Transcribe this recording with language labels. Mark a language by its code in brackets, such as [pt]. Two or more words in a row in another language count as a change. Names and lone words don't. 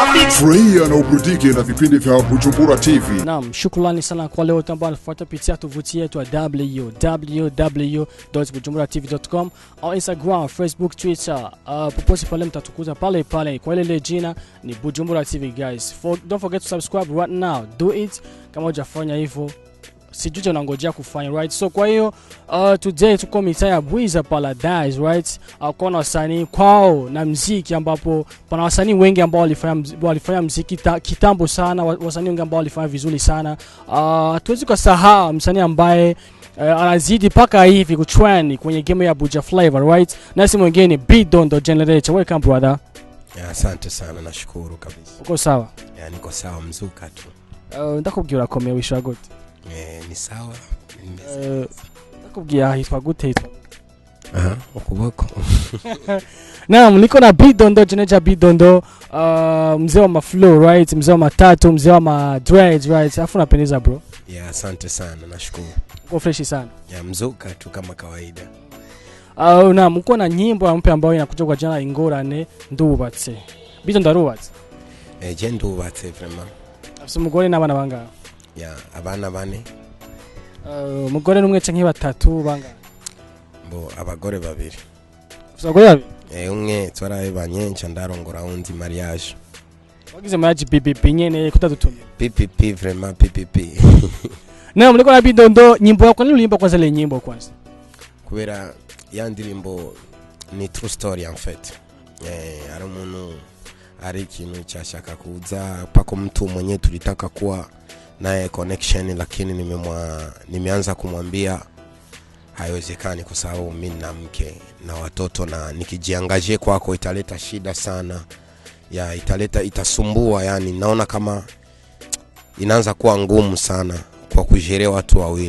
[sw] Furahia na uburudike na vipindi vya Bujumbura TV. Naam, shukrani sana kwa leo ambao wanafuata pitia tovuti yetu ya www.bujumburatv.com au Instagram, Facebook, Twitter. Popote pale mtatukuza pale kwa ile jina ni Bujumbura TV guys. [en] Don't forget to subscribe right now. Do it. [sw] Kama hujafanya hivyo sijui unangojea kufanya, right? So kwa hiyo today tuko mitaa ya Bwiza Paradise, right? Kuna wasanii kwao na muziki, ambapo pana wasanii wengi ambao walifanya muziki kitambo sana, wasanii wengi ambao walifanya vizuri sana. Tuwezi kusahau msanii ambaye anazidi paka hivi kutrend kwenye game ya Buja Flavor, right? Na si mwingine BIDONDO Generator. [en] Welcome brother. [sw] Asante sana, nashukuru kabisa. Uko sawa? Niko sawa, mzuka tu. [rn] Ndakubwira komeye wishwa gute? Ni sawa. Ndakubwira hitwa gute hitwa? Ukuboko. [sw] Naam, niko na BIDONDO Generator. BIDONDO mzee wa maflow, right? Mzee wa matatu, mzee wa ma dreads, right? Afu napendeza bro. Asante sana, nashukuru. Uko fresh sana. Mzuka tu kama kawaida. Naam, uko na nyimbo mpya ambayo inakuja kwa jina ingorane ndubatse. [rn] BIDONDO arubatse? Je ndubatse vraiment. Afise umugore n'abana banga? Abana bane. Umugore numwe canke batatu banga? Abagore babiri. Abagore babiri? Umwe twarabanye nca ndarongora undi mariage. Wagize mariage PPP nyene kutadutumye? PPP vraiment PPP. [sw] Naam, niko na BIDONDO. Nyimbo yako ni ulimba kwanza ile nyimbo kwanza? [rn] Kubera ya ndirimbo ni [en] true story [fr] en fait. [rn] Ari umuntu ari ikintu cyashaka kuza [sw] pako mtu mwenye tulitaka kuwa naye connection, lakini nimeanza kumwambia haiwezekani kwa sababu mimi na mke na watoto, na nikijiangaje kwako italeta shida sana. Itasumbua, yani naona kama inaanza kuwa ngumu sana kwa kujerea watu wawili.